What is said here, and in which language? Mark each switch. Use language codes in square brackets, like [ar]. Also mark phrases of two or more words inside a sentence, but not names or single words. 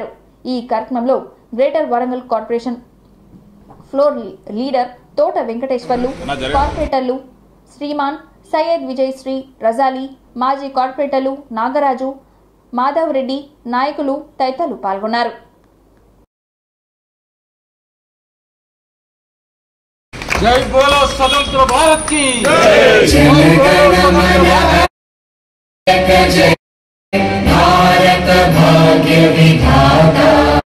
[te] ఈ కార్యక్రమంలో గ్రేటర్ వరంగల్ కార్పొరేషన్ ఫ్లోర్ లీడర్ తోట వెంకటేశ్వర్లు, కార్పొరేటర్లు శ్రీమాన్ సయ్యద్ విజయశ్రీ, రజాలి, మాజీ కార్పొరేటర్లు నాగరాజు, మాధవ్ రెడ్డి, నాయకులు తదితరులు పాల్గొన్నారు. [hi] जय बोलो स्वतंत्र भारत की जय भारत भाग्य विधाता।